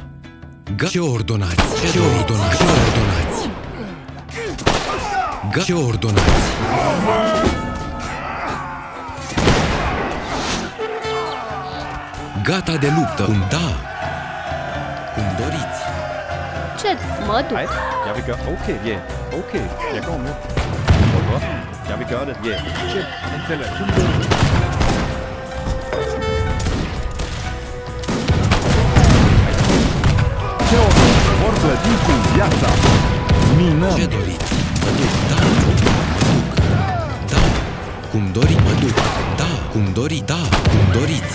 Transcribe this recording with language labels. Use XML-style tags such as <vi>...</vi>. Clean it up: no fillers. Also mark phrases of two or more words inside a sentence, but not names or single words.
<ro>Ce ordonați? Ce ordonați? Ce ordonați? Ce ordonați? Gata de luptă, cum da, cum doriți. Ce mă duc?</ro> <da>Hej, jeg vil gøre...</da> <en>Okay, yeah.</en> <da>Okay, jeg går med. Hvorfor? Jeg vil gøre det, yeah.</da> <ro>Ce? Înțeleg. Cum doriți? Ce ordonați? Vor plăti cu viața. Minăm. Ce doriți? Mă duc, da, mă duc, da, cum dori, mă duc, da, cum dori, da, cum doriți.</ro>